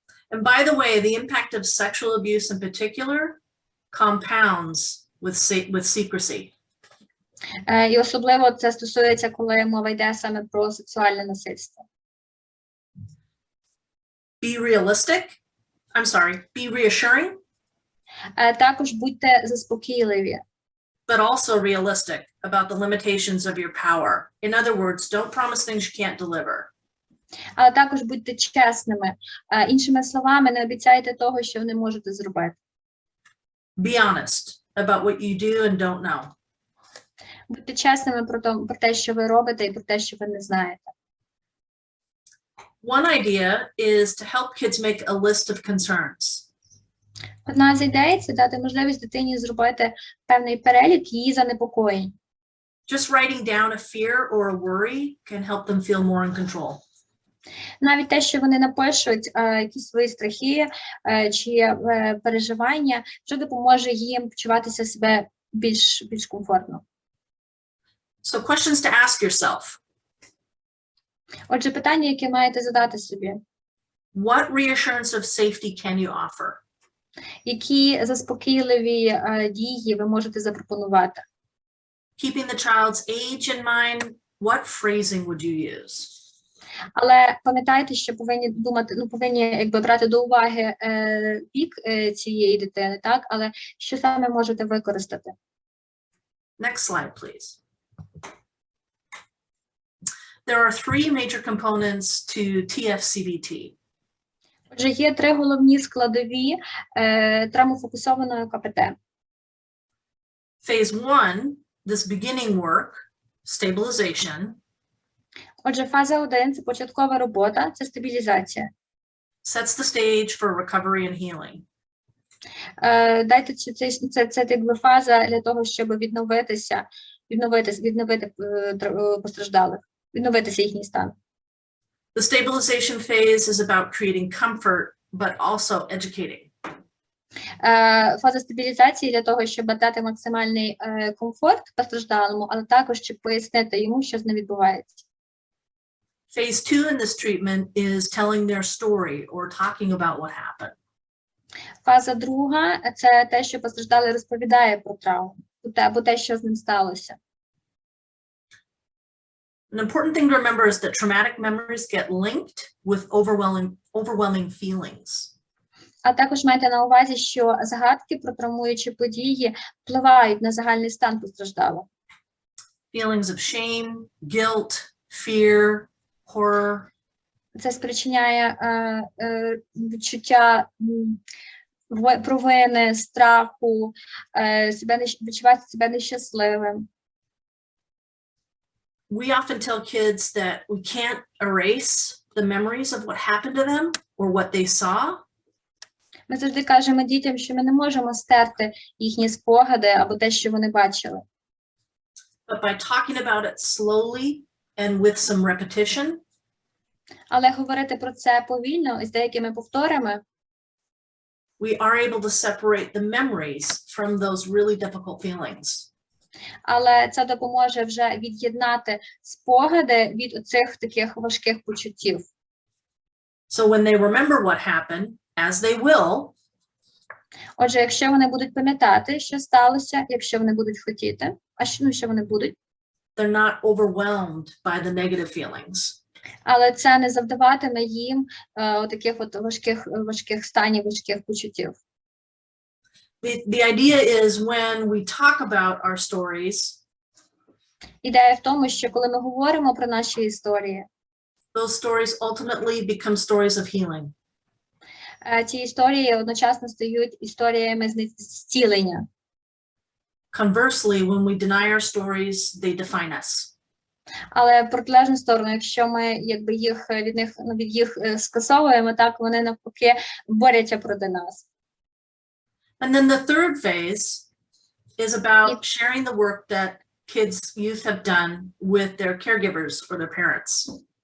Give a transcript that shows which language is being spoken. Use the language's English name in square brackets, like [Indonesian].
[English] And by the way, the impact of sexual abuse in particular compounds with secrecy. [Ukrainian] І особливо це стосується, коли мова йде саме про сексуальне насильство. [English] Be reassuring. [Ukrainian] Також будьте заспокійливі. [English] But also realistic about the limitations of your power. In other words, don't promise things you can't deliver. [Ukrainian] Але також будьте чесними. Іншими словами, не обіцяйте того, що ви не можете зробити. [English] Be honest about what you do and don't know. [Ukrainian] Будьте чесними про те, що ви робите, і про те, що ви не знаєте. [English] One idea is to help kids make a list of concerns. [Ukrainian] Одна з ідей – це дати можливість дитині зробити певний перелік її занепокоєнь. [English] Just writing down a fear or a worry can help them feel more in control. [Ukrainian] Навіть те, що вони напишуть якісь свої страхи чи переживання, що допоможе їм почуватися себе більш комфортно. [English] So questions to ask yourself. [Ukrainian] Отже, питання, яке маєте задати собі. [English] What reassurance of safety can you offer? [Ukrainian] Які заспокійливі дії ви можете запропонувати? [English] keeping the child's age in mind, what phrasing would you use? [Ukrainian] Але пам'ятайте, що повинні думати, повинні якби брати до уваги вік цієї дитини, так? Але що саме можете використати? [English] Next slide, please. There are three major components to TFCBT. [Ukrainian] Отже, є три головні складові травмофокусованої КПТ. [English] Phase 1, this beginning work, stabilization, [Ukrainian] Отже, фаза 1 – це початкова робота, це стабілізація. [English] sets the stage for recovery and healing. [Ukrainian] Дайте це якби фаза для того, щоб відновити постраждалих, відновитися їхній стан. [English] The stabilization phase is about creating comfort, but also educating. [Ukrainian] Фаза стабілізації для того, щоб дати максимальний комфорт постраждалому, але також щоб пояснити йому, що з ним відбувається. [English] Phase 2 in this treatment is telling their story or talking about what happened. [Ukrainian] Фаза друга – це те, що постраждалий розповідає про травму, або те, що з ним сталося. [English] An important thing to remember is that traumatic memories get linked with overwhelming feelings. [Ukrainian] А також майте на увазі, що згадки про травмуючі події впливають на загальний стан постраждалого. [English] Feelings of shame, guilt, fear, horror. [Ukrainian] Це спричиняє відчуття провини, страху, відчувати себе нещасливим. [English] We often tell kids that we can't erase the memories of what happened to them or what they saw. [Ukrainian] Ми завжди кажемо дітям, що ми не можемо стерти їхні спогади або те, що вони бачили. [English] But by talking about it slowly and with some repetition, [Ukrainian] Але говорити про це повільно і з деякими повторами, [English] we are able to separate the memories from those really difficult feelings. [Ukrainian] але це допоможе вже від'єднати спогади від оцих таких важких почуттів. [English] So when they remember what happened, as they will, [Ukrainian] Отже, якщо вони будуть пам'ятати, що сталося, якщо вони будуть хотіти, що вони будуть, [English] they're not overwhelmed by the negative feelings. [Ukrainian] але це не завдаватиме їм таких от важких станів, важких почуттів. [English] The idea is when we talk about our stories, [Ukrainian] Ідея в тому, що коли ми говоримо про наші історії, [English] those stories ultimately become stories of healing. [Ukrainian] Ці історії одночасно стають історіями зцілення. [English] Conversely, when we deny our stories, they define us. [Ukrainian] Але в протилежну сторону, якщо ми якби від їх скасовуємо, так вони навпаки борються проти нас. [English] And then the third phase is about sharing the work that kids, youth have done with their caregivers or their parents.